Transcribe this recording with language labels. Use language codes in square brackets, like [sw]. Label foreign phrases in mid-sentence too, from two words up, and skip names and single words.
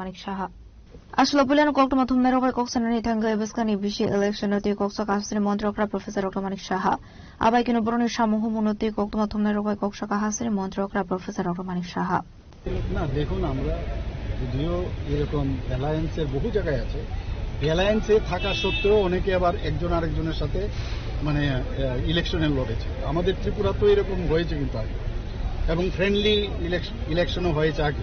[trp] Manik Shaha Ashla Pulan Koktomo Thumnai Rokbai Koksanani Thangai Baskani bishi election ati koksaka hasri mantri kra professor Dr. Manik Shaha Abai kino boroni shamuhu munuti koktomo thumnai rokbai koksaka hasri mantri kra professor Dr. Manik Shaha [bn] না দেখুন, আমরা যদিও এরকম অ্যালায়েন্সের বহু জায়গায় আছে, অ্যালায়েন্সে থাকা সত্ত্বেও অনেকে আবার একজন আরেকজনের সাথে মানে ইলেকশনে লড়েছে। আমাদের ত্রিপুরা তো এরকম হয়েছে কিন্তু আগে। এবং [en] friendly electiono [bn] হয়েছে আগে।